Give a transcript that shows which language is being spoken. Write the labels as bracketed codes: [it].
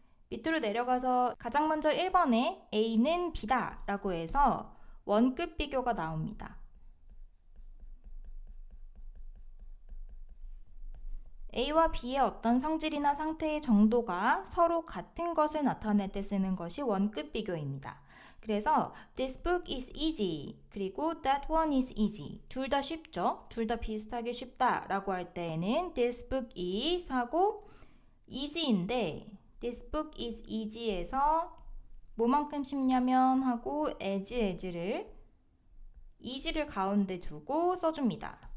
[ko] 밑으로 내려가서 가장 먼저 1번에 A는 B다 라고 해서 원급 비교가 나옵니다. A와 B의 어떤 성질이나 상태의 정도가 서로 같은 것을 나타낼 때 쓰는 것이 원급 비교입니다. [en] 그래서 this book is easy 그리고 that one is easy [ko] 둘 다 쉽죠? 둘 다 비슷하게 쉽다 라고 할 때에는 this book is 하고 easy인데 [en] this book is easy [ko] 에서 뭐만큼 쉽냐면 하고 as를 가운데 두고 써줍니다.